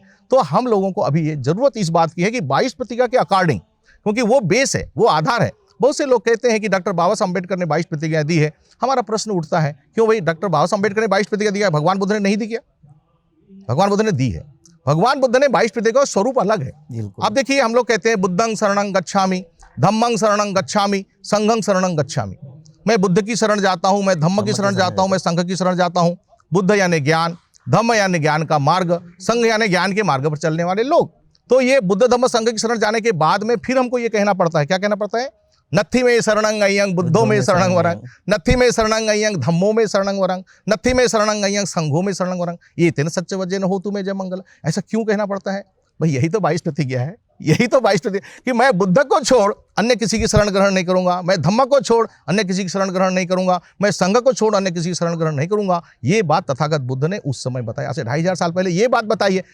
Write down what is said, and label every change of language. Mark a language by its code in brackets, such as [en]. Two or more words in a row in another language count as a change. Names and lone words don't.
[hi] तो हम लोगों को अभी ये ज़रूरत इस बात की है कि 22 प्रतिज्ञा के अकॉर्डिंग, क्योंकि वो बेस है, वो आधार है। बहुत से लोग कहते हैं कि डॉक्टर बाबा साहब अम्बेडकर ने 22 प्रतिज्ञा दी है। हमारा प्रश्न उठता है, क्यों भाई डॉक्टर बाबा साहब अम्बेडकर ने 22 प्रतिज्ञा दिया है, भगवान बुद्ध ने नहीं दी क्या? भगवान बुद्ध ने दी है। भगवान बुद्ध ने 22 प्रतिज्ञा का स्वरूप अलग है। आप देखिए, हम लोग कहते हैं [pi] बुद्धं शरणं गच्छामि, धम्मं शरणं गच्छामि, संघं शरणं गच्छामि। [hi] मैं बुद्ध की शरण जाता हूँ, मैं धम्म की शरण जाता हूँ, मैं संघ की शरण जाता हूँ। बुद्ध यानी ज्ञान, धम्म यानी ज्ञान का मार्ग, संघ यानी ज्ञान के मार्ग पर चलने वाले लोग। तो ये बुद्ध धम्म संघ की शरण जाने के बाद में फिर हमको ये कहना पड़ता है, क्या कहना पड़ता है? [pi] नत्थि में शरणं अय्यं बुद्धो में शरणं वरं, नत्थि में शरणं अय्यं धम्मो में शरणं वरं, नत्थि में शरणं अय्यं संघो में शरणं वरं, ये तेन सच्च वज्जेन होतु में जय मंगल। [hi] ऐसा क्यों कहना पड़ता है भाई? यही तो 22 प्रतिज्ञा है। यही तो 22 कि मैं बुद्ध को छोड़ अन्य किसी की शरण ग्रहण नहीं करूंगा, मैं धम्म को छोड़ अन्य किसी की शरण ग्रहण नहीं करूंगा, मैं संघ को छोड़ अन्य किसी की शरण ग्रहण नहीं करूंगा। ये बात तथागत बुद्ध ने उस समय बताया, आज से 2500 साल पहले ये बात बताई है।